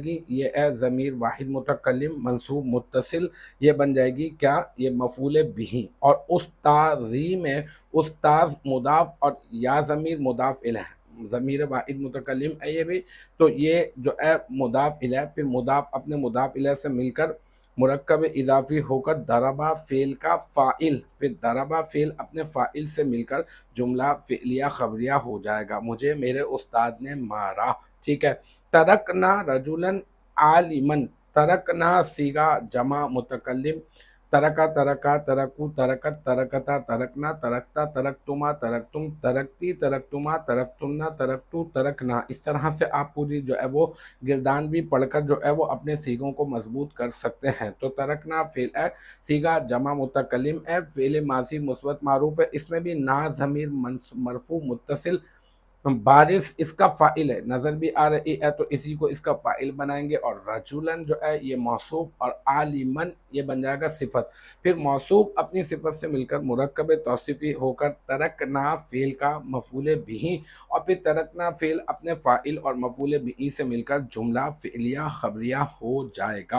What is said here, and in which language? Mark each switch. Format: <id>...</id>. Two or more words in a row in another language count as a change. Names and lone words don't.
<ur>گی، یہ ہے ضمیر واحد متکلم منصوب متصل، یہ بن جائے گی کیا، یہ مفعول بہ، اور استاذی میں استاذ مضاف اور یا ضمیر مضاف الیہ، ضمیر واحد متکلم ہے یہ بھی، تو یہ جو ہے مضاف الیہ، پھر مضاف اپنے مضاف الیہ سے مل کر مرکب اضافی ہو کر ضربہ فعل کا فاعل، پھر ضربہ فعل اپنے فاعل سے مل کر جملہ فعلیہ خبریہ ہو جائے گا، مجھے میرے استاد نے مارا، ٹھیک ہے۔</ur> <ar>ترکنا رجلا عالما،</ar> <ur>ترکنا صیغہ جمع متکلم،</ur> <ar>ترکا ترکا ترکو ترکت ترکتا ترکنا ترکتا ترکتما ترکتم ترکتی ترکتما ترکتنا ترکتو ترکنا،</ar> <ur>اس طرح سے آپ پوری جو ہے وہ گردان بھی پڑھ کر جو ہے وہ اپنے صیغوں کو مضبوط کر سکتے ہیں۔ تو ترکنا فعل ہے، صیغہ جمع متکلم ہے، فعل ماضی مثبت معروف ہے، اس میں بھی نا ضمیر مرفوع متصل، بارث اس کا فاعل ہے، نظر بھی آ رہی ہے تو اسی کو اس کا فاعل بنائیں گے، اور رجولن جو ہے یہ موصوف، اور عالمن یہ بن جائے گا صفت، پھر موصوف اپنی صفت سے مل کر مرکب توصیفی ہو کر ترکنا فعل کا مفعول بہ اور پھر ترکنا فعل اپنے فاعل اور مفعول بھی سے مل کر جملہ فعلیہ خبریہ ہو جائے گا۔</ur>